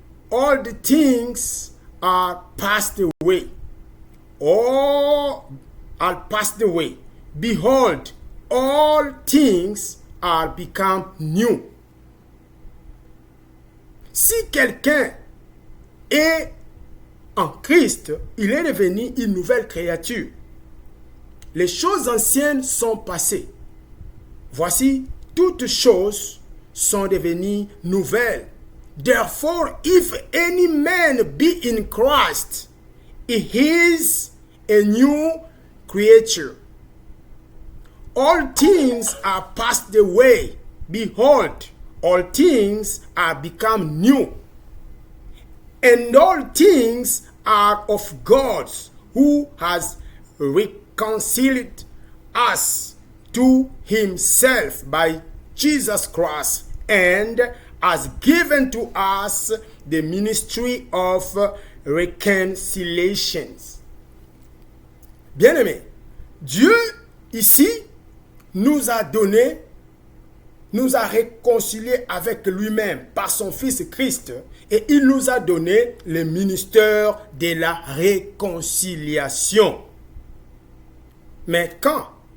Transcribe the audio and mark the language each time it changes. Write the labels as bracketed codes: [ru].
[en] All the things are passed away. All are passed away. Behold, all things are become new. [fr] Si quelqu'un est en Christ, il est devenu une nouvelle créature. Les choses anciennes sont passées. Voici, toutes choses sont devenues nouvelles. [en] Therefore, if any man be in Christ, he is a new creature. All things are passed away. Behold, all things are become new. And all things are of God, who has reconciled us to himself by Jesus Christ and has given to us the ministry of reconciliation. [fr] Bien-aimés, Dieu ici nous a donné, nous a réconciliés avec lui-même par son Fils Christ et il nous a donné le ministère de la réconciliation. Mais quand?